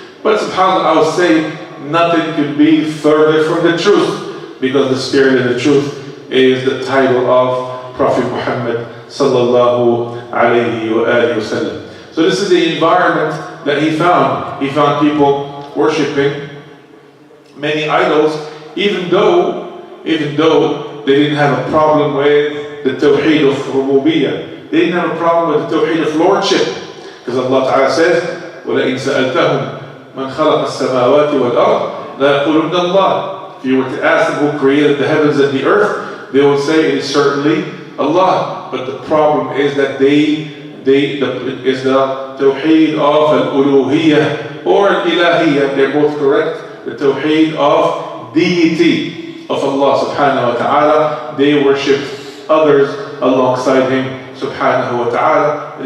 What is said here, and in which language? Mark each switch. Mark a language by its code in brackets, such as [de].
[en] But subhanAllah, I would say nothing could be further from the truth, because the spirit of the truth is the title of Prophet Muhammad sallallahu alayhi wa sallam. So this is the environment that he found. He found people worshipping many idols, even though they didn't have a problem with the Tawheed of Rububiyyah. They didn't have a problem with the Tawheed of Lordship. Because Allah Ta'ala says, [ar] وَلَئِنْ سَأَلْتَهُمْ مَنْ خَلَقَ السَّمَاوَاتِ وَالْأَرْضِ لَيَقُولُنَّ اللَّهِ. [en] If you were to ask them who created the heavens and the earth, they would say it is certainly Allah. But the problem is that is the Tawheed of Al-Uluhiyyah or Al-Ilahiyyah, they're both correct. The Tawheed of deity of Allah subhanahu wa ta'ala, they worshipped others alongside Him subhanahu wa ta'ala.